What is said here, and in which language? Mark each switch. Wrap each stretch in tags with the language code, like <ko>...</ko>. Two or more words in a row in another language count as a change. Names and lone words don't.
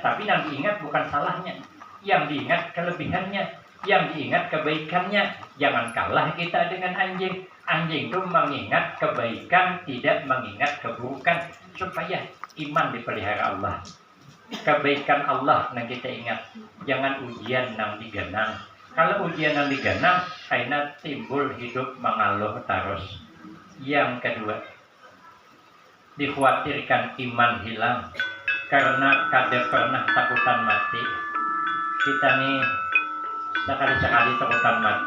<id>Tapi yang diingat bukan salahnya, yang diingat kelebihannya, yang diingat kebaikannya. Jangan kalah kita dengan anjing. Anjing itu mengingat kebaikan, tidak mengingat keburukan, supaya iman dipelihara Allah. Kebaikan Allah yang kita ingat. Jangan ujian yang digenang. Kalau ujian yang digenang, karena timbul hidup mengaluh terus. Yang kedua, dikhawatirkan iman hilang karena kada pernah takutan mati. Kita nih sekali-sekali takutan mati.</id>